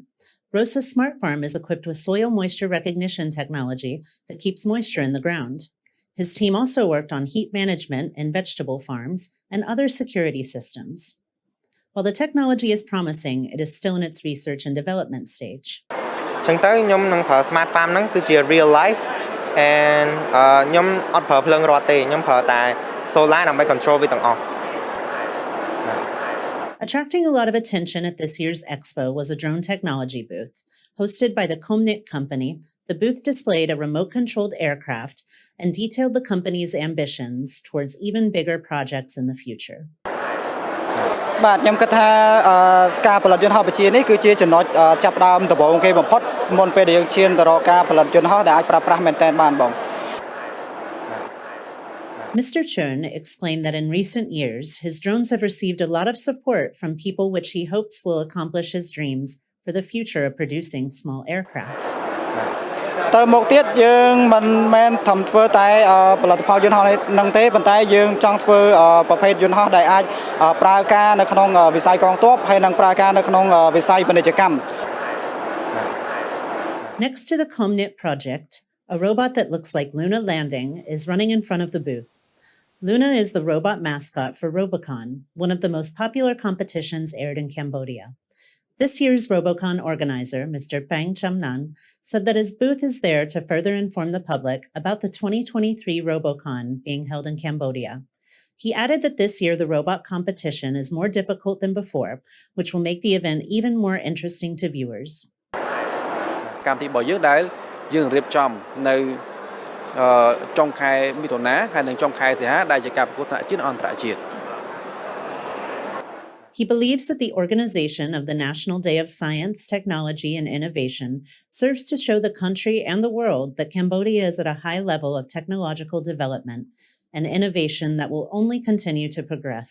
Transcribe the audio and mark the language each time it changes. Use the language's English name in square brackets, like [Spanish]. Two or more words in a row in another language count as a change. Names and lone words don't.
[English] Rosa's smart farm is equipped with soil moisture recognition technology that keeps moisture in the ground. His team also worked on heat management in vegetable farms and other security systems. While the technology is promising, it is still in its research and development stage. [Khmer] ចឹងទៅខ្ញុំនឹងប្រើ [English] smart farm [Khmer] ហ្នឹងគឺជា [English] real life and [Khmer] ខ្ញុំអត់ប្រើភ្លើងរត់ទេខ្ញុំប្រើតែ solar ដើម្បី control វាទាំងអស់ [English] Attracting a lot of attention at this year's expo was a drone technology booth. Hosted by the Comnit company, the booth displayed a remote-controlled aircraft and detailed the company's ambitions towards even bigger projects in the future. [Khmer] បាទខ្ញុំគិតថាការផលិតយន្តហោះបច្ចេកនេះគឺជាចំណុចចាប់ផ្ដើមដំបូងគេបំផុតមុនពេលដែលយើងឈានទៅរកការផលិតយន្តហោះដែលអាចប្រើប្រាស់មែនទែនបានបង [English] Mr. Chun explained that in recent years, his drones have received a lot of support from people which he hopes will accomplish his dreams for the future of producing small aircraft. [Khmer] ទៅមកទៀតយើងមិនមែនធ្វើតែផលិតផលយន្តហោះនឹងទេប៉ុន្តែយើងចង់ធ្វើប្រភេទយន្តហោះដែលអាចប្រើការនៅក្នុងវិស័យកងទ័ពហើយនឹងប្រើការនៅក្នុងវិស័យពាណិជ្ជកម្ម [English] Next to the Comnit project, a robot that looks like Luna Landing is running in front of the booth. Luna is the robot mascot for Robocon, one of the most popular competitions aired in Cambodia. This year's Robocon organizer, Mr. Pang Chamnan, said that his booth is there to further inform the public about the 2023 Robocon being held in Cambodia. He added that this year the robot competition is more difficult than before, which will make the event even more interesting to viewers. [Khmer] កម្មវិធីរបស់យើងដែលយើងរៀបចំនៅចុងខែមិថុនាហើយនិងចុងខែសីហាដែលជាការប្រកួតថ្នាក់ជាតិអន្តរជាតិ [English] He believes that the organization of the National Day of Science, Technology, and Innovation serves to show the country and the world that Cambodia is at a high level of technological development and innovation that will only continue to progress.